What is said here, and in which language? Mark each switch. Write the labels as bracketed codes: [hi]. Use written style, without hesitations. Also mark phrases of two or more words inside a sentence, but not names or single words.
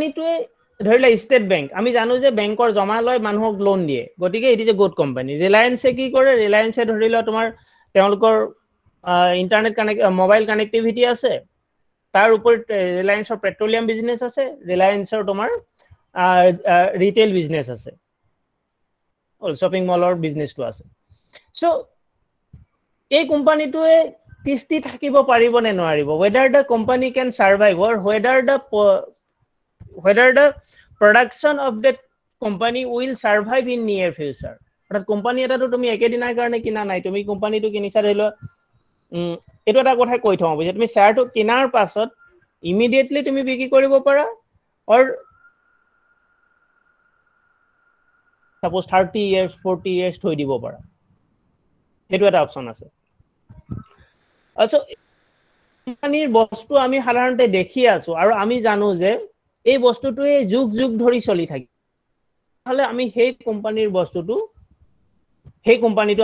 [as] কোম্পানীটোৱে ধৰিলে ষ্টেট বেংক আমি জানো যে বেংকৰ জমা লয় মানুহক লোন দিয়ে গতিকে [en] it is a good company [as] ৰিলায়েন্সে কি কৰে ৰিলায়েন্সে ধৰিলে তোমাৰ তেওঁলোকৰ [en] internet connect mobile connectivity [as] আছে তাৰ ওপৰত ৰিলায়েন্সৰ [en] petroleum business [as] আছে ৰিলায়েন্সৰ তোমাৰ [en] retail business [as] আছে [en] shopping mall business [as] আছে সো এই কোম্পানীটোৱে কিস্তি থাকিব পাৰিব নে নোৱাৰিব [en] whether the company can survive or whether the production of that company will survive in near future [as] অৰ্থাৎ কোম্পানী এটাটো তুমি একেদিনাৰ কাৰণে কিনা নাই তুমি কোম্পানীটো কিনিছা ধৰিলো এটো এটা কথা কৈ থওঁ যে তুমি শেয়াৰটো কিনাৰ পাছত ইমিডিয়েটলি তুমি বিক্ৰী কৰিব পাৰা or [en] suppose 30 years 40 years [as] থৈ দিব পাৰা এটো এটা অপচন আছে also কোম্পানীৰ বস্তু আমি সাধাৰণতে দেখি আছো আৰু আমি জানো যে এই বস্তুটোৱে যুগ যুগ ধৰি চলি থাকে হলে আমি সেই কোম্পানীৰ বস্তুটো সেই কোম্পানীটো